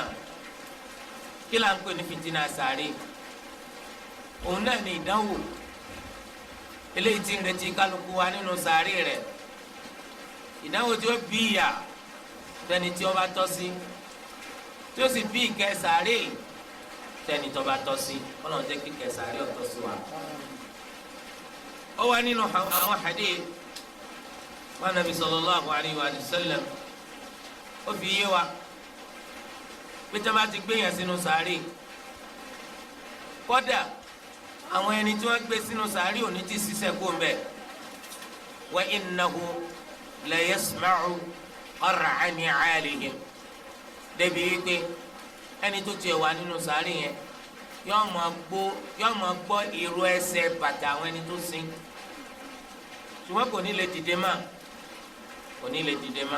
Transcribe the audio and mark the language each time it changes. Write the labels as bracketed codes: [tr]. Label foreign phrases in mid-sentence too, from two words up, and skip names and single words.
[yo] Kí là ń pè ní fìtínà sàárè? Òun náà ni ìdánwò eléyìí tí ń retí kálukú wa nínú sàárè rẹ̀. Ìdánwò tí ó bí ìyà tẹni tí ó bá tọ́ sí, tí ó sì bí ìkẹ́ sàárè tẹni tó bá tọ́ sí. Ọlọ́run jẹ́ kí ìkẹ́ sàárè ó tọ́ sí wa. Ó wà nínú àwọn hadith wa Nabi [ar] صلى الله عليه وسلم [yo] ó fi yé wa pé tí a bá ti gbé yẹn sínú sàárè, kódà àwọn ẹni tí wọ́n gbé sínú sàárè ò ní ti ṣiṣẹ́ kó mbẹ́. [ar] وإنه ليسمع قرع نعالهم, [yo] débi wípé ẹni tó tiẹ̀ wà nínú sàárè yẹn yóò máa gbọ́ ìró ẹsẹ̀ bàtà àwọn ẹni tó sin, ṣùgbọ́n kò ní lè dìde mọ́, kò ní lè dìde mọ́.